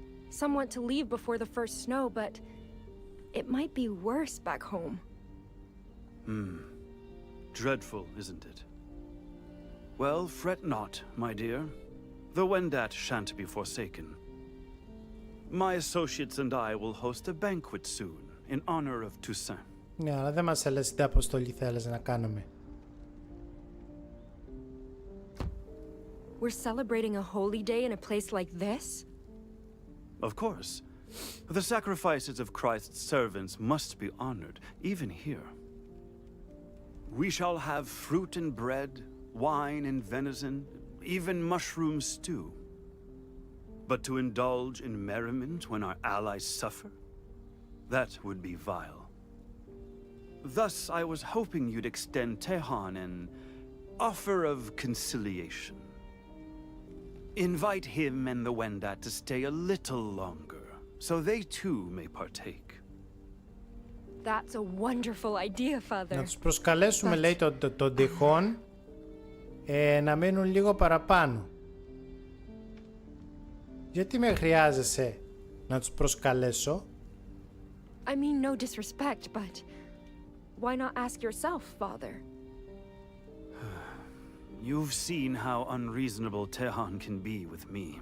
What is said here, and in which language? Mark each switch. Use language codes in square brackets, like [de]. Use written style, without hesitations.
[en] Some want to leave before the first snow, but it might be worse back home. Dreadful, isn't it? Well, fret not, my dear. The Wendat shan't be forsaken. My associates and I will host a banquet soon, in honor of Toussaint. [el] Ναι, αλλά δεν μας έλεγες τι αποστολή θέλεις να κάνουμε. [en] We're celebrating a holy day in a place like this? Of course. The sacrifices of Christ's servants must be honored, even here. We shall have fruit and bread, wine and venison, even mushroom stew. But to indulge in merriment when our allies suffer? That would be vile. Thus, I was hoping you'd extend Tehan an offer of conciliation. Invite him and the Wendat to stay a little longer, so they too may partake. That's a wonderful idea, Father. [el] Να τους προσκαλέσουμε, λέει, τον τυχόν να μείνουν λίγο παραπάνω. Γιατί με χρειάζεσαι να τους προσκαλέσω? [en] I mean no disrespect, but why not ask yourself, Father? You've seen how unreasonable Tehan can be with me.